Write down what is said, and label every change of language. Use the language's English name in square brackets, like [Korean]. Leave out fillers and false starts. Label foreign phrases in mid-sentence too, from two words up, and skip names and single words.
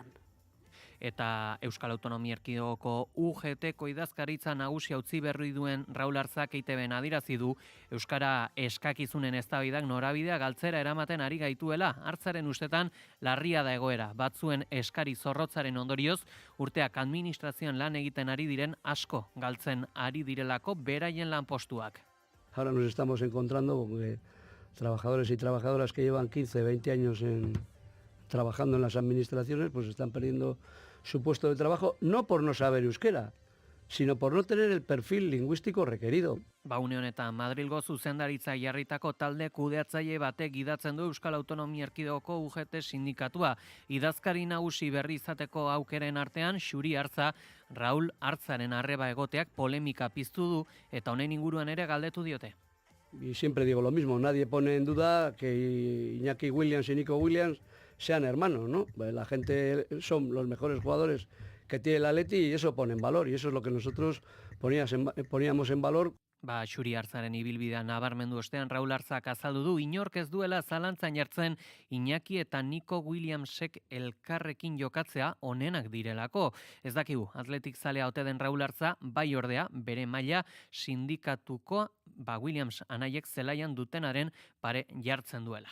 [Basque] Eta Euskal Autonomia Erkidegoko UGT-ko idazkaritza nagusia utzi berri duen Raul Arzak EITBen adirazi du euskara eskakizunen eztabaidak norabidea galtzera eramaten ari gaituela. Artzaren ustetan larria da egoera. Batzuen eskari zorrotzaren ondorioz urteak administrazioan lan egiten ari diren asko galtzen ari direlako beraien lanpostuak. [Spanish] Ahora nos estamos encontrando con que trabajadores y trabajadoras que llevan 15, 20 años trabajando en las administraciones, pues están perdiendo su puesto de trabajo, no por no saber euskera, sino por no tener el perfil lingüístico requerido. [Basque] Une honetan Madrilgo zuzendaritza jarritako talde kudeatzaile batek gidatzen du Euskal Autonomia Erkidegoko UGT sindikatua. Idazkari nagusi berri izateko aukeren artean Xuri Artza, Raul Artzaren arreba egoteak polemika piztu du eta honen inguruan ere galdetu diote. [Spanish] Y siempre digo lo mismo, nadie pone en duda que Iñaki Williams y Nico Williams sean hermanos, ¿no? La gente son los mejores jugadores que tiene el Atleti y eso pone en valor, y eso es lo que nosotros poníamos en valor. [Basque] Xuri Artzaren ibilbidea nabarmendu ostean Raul Artzak azaldu du inork ez duela zalantzan jartzen Iñaki eta Nico Williamsek elkarrekin jokatzea onenak direlako. Ez dakigu, Atletik zalea ote den Raul Artza, bai ordea, bere maila sindikatuko Williams anaiek zelaian dutenaren pare jartzen duela.